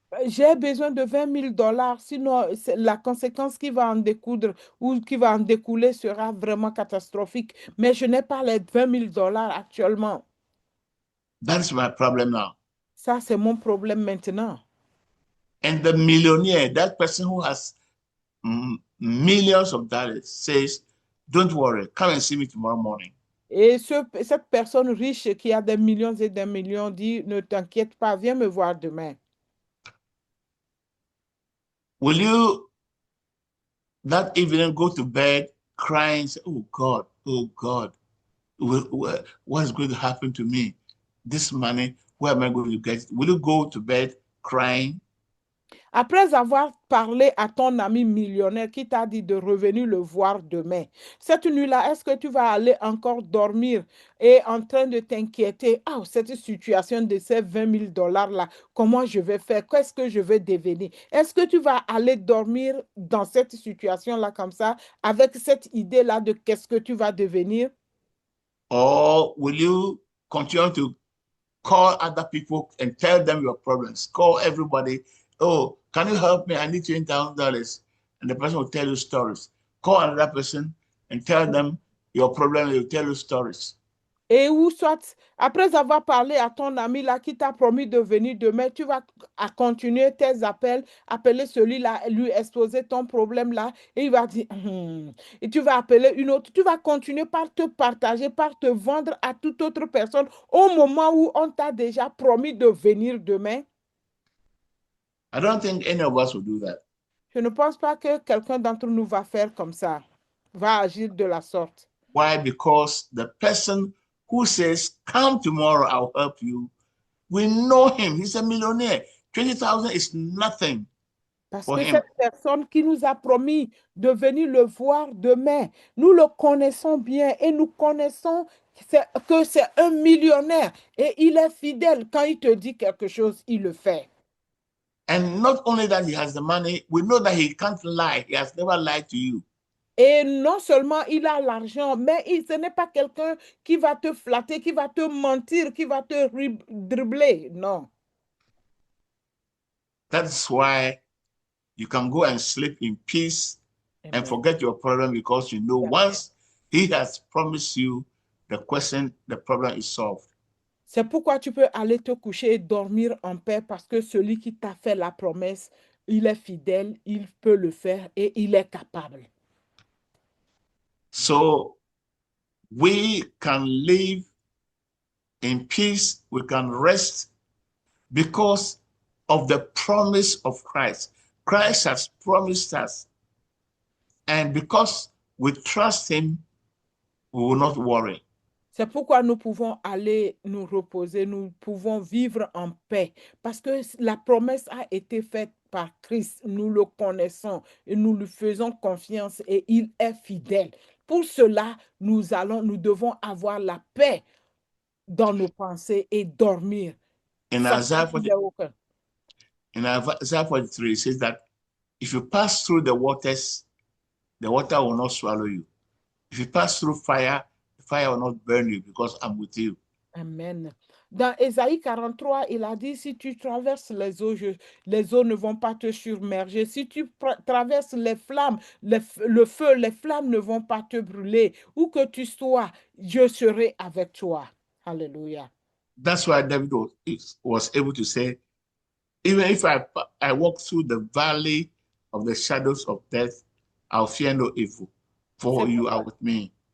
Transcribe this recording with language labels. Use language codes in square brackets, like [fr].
[fr] J'ai besoin de $20,000, sinon la conséquence qui va en découdre ou qui va en découler sera vraiment catastrophique. Mais je n'ai pas les $20,000 actuellement. [en] That's my problem now. [fr] Ça, c'est mon problème maintenant. [en] And the millionaire, that person who has millions of dollars, says, don't worry, come and see me tomorrow morning. [fr] Et cette personne riche qui a des millions et des millions dit, ne t'inquiète pas, viens me voir demain. [en] Will you that evening go to bed crying, say, oh God, what is going to happen to me? This money, where am I going to get it? Will you go to bed crying? [fr] Après avoir parlé à ton ami millionnaire qui t'a dit de revenir le voir demain, cette nuit-là, est-ce que tu vas aller encore dormir et en train de t'inquiéter, ah, cette situation de ces 20 000 dollars-là, comment je vais faire? Qu'est-ce que je vais devenir? Est-ce que tu vas aller dormir dans cette situation-là comme ça, avec cette idée-là de qu'est-ce que tu vas devenir? [en] Or will you continue to call other people and tell them your problems? Call everybody. Oh, can you help me? I need $20,000. And the person will tell you stories. Call another person and tell them your problem. They will tell you stories. [fr] Et ou soit, après avoir parlé à ton ami là qui t'a promis de venir demain, tu vas continuer tes appels, appeler celui-là, lui exposer ton problème là, et il va dire, et tu vas appeler une autre, tu vas continuer par te partager, par te vendre à toute autre personne au moment où on t'a déjà promis de venir demain. [en] I don't think any of us will do that. [fr] Je ne pense pas que quelqu'un d'entre nous va faire comme ça, va agir de la sorte. [en] Why? Because the person who says, come tomorrow, I'll help you, we know him. He's a millionaire. 20,000 is nothing. [fr] Parce [en] For [fr] que [en] him. [fr] cette personne qui nous a promis de venir le voir demain, nous le connaissons bien et nous connaissons que c'est un millionnaire et il est fidèle. Quand il te dit quelque chose, il le fait. [en] And not only that he has the money, we know that he can't lie. He has never lied to you. [fr] Et non seulement il a l'argent, mais ce n'est pas quelqu'un qui va te flatter, qui va te mentir, qui va te dribbler. Non. [en] That's why you can go and sleep in peace Amen. and forget your problem, because you know once he has promised you the problem is solved. [fr] C'est pourquoi tu peux aller te coucher et dormir en paix, parce que celui qui t'a fait la promesse, il est fidèle, il peut le faire et il est capable. [en] So we can live in peace, we can rest because of the promise of Christ. Christ has promised us. And because we trust him, we will not worry. [fr] C'est pourquoi nous pouvons aller nous reposer, nous pouvons vivre en paix, parce que la promesse a été faite par Christ. Nous le connaissons et nous lui faisons confiance et il est fidèle. Pour cela, nous devons avoir la paix dans nos pensées et dormir. [en] In Isaiah 43, it says that if you pass through the waters, the water will not swallow you. If you pass through fire, the fire will not burn you, because I'm with you. Amen. [fr] Dans Ésaïe 43, il a dit, si tu traverses les eaux ne vont pas te submerger. Si tu traverses les flammes, le feu, les flammes ne vont pas te brûler. Où que tu sois, je serai avec toi. Hallelujah. [en] That's why David was able to say, even if I walk through the valley of the shadows of death, I'll fear no evil, for you are with me.